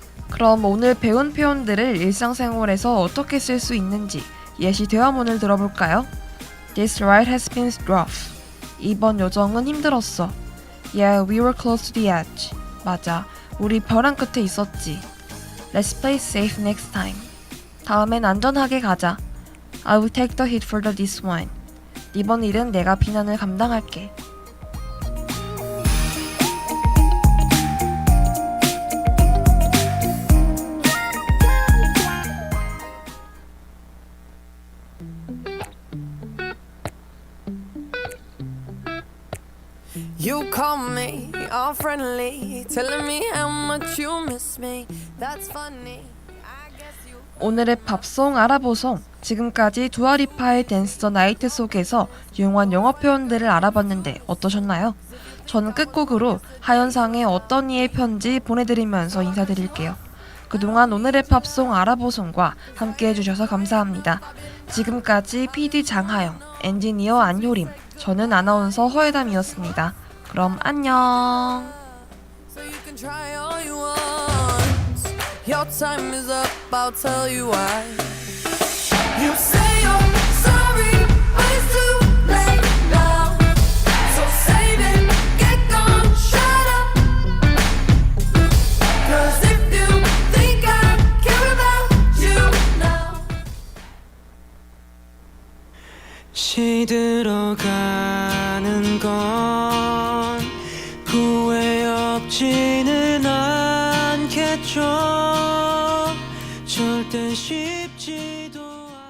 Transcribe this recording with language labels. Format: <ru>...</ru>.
<ko>그럼 오늘 배운 표현들을 일상생활에서 어떻게 쓸 수 있는지 예시 대화문을 들어볼까요?</ko> <en>This ride has been rough.</en> <ko>이번 여정은 힘들었어.</ko> <en>Yeah, we were close to the edge.</en> <ko>맞아, 우리 벼랑 끝에 있었지.</ko> <en>Let's play safe next time.</en> <ko>다음엔 안전하게 가자.</ko> <en>I will take the hit for this one.</en> <ko>이번 일은 내가 비난을 감당할게.</ko> <en>You call me all friendly, telling me how much you miss me. That's funny. I guess you.</en> <ko>오늘의 팝송 알아보송. 지금까지 두아리파의 댄스 더 나이트 속에서 유용한 영어 표현들을 알아봤는데 어떠셨나요? 저는 끝곡으로 하현상의 어떤 이의 편지 보내드리면서 인사드릴게요. 그동안 오늘의 팝송 알아보송과 함께 해주셔서 감사합니다. 지금까지 PD 장하영, 엔지니어 안효림, 저는 아나운서 허혜담이었습니다. 그럼 안녕.</ko> <en>So you can try all you want. Your time is up, I'll tell you why. You say you're sorry, but it's too late now. So save it, get gone, shut up. 'Cause if you think I care about you now.</en> <ko>시들어가는 건 후회 없지는 않겠죠. 절대 쉽지도 않겠.</ko>